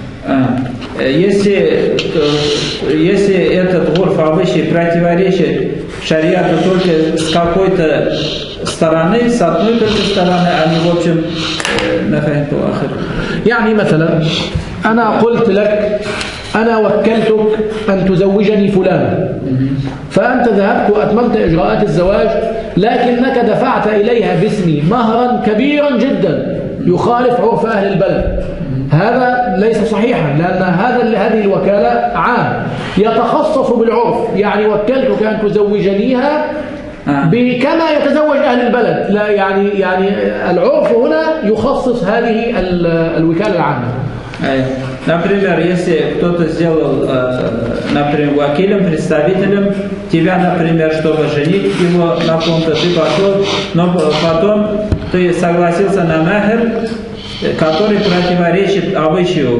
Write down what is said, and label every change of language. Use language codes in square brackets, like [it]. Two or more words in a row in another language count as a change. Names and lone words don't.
[ru] Если этот гурф обычай противоречит шариату только с какой-то стороны, с одной только стороны, они в общем нафахимту ахир. [ar] يعني مثلا أنا قلت لك أنا وكلتك أن تزوجني فلانا، فأنت ذهبت وأتممت إجراءات الزواج لكنك دفعت إليها باسمي مهرا كبيرا جدا يخالف عرف أهل البلد. هذا ليس صحيحا لأن هذه الوكالة عام يتخصص بالعرف، يعني وكلتك أن تزوجنيها بكما يتزوج أهل البلد، لا يعني العرف هنا يخصص هذه الوكالة العامة. [ru] Например, если кто-то сделал, например, вакилем, представителем тебя, например, чтобы женить его на ком-то, ты пошел, но потом ты согласился на махр, который противоречит обычаю.